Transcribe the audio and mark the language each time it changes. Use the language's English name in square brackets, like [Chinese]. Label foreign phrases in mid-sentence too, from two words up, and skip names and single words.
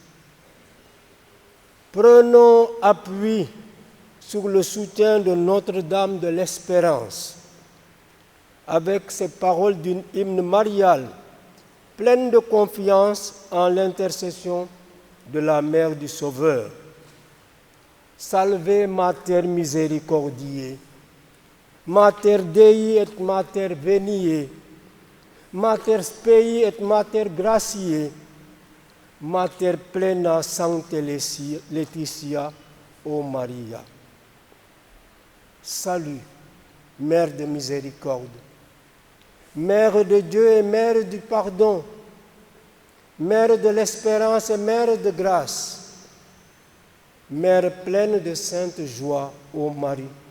[French] Prenons appui sur le soutien de Notre-Dame de l'Espérance, avec ces paroles d'une hymne mariale, pleine de confiance en l'intercession de la Mère du Sauveur. [Latin] Salve Mater Misericordiae, Mater Dei et Mater Veniae, Mater Spei et Mater Gratiae, Mater Plena Sancte Laetitia, ô Maria. [French] Salut, Mère de miséricorde, Mère de Dieu et Mère du pardon, Mère de l'espérance et Mère de grâce, Mère pleine de sainte joie, ô Marie.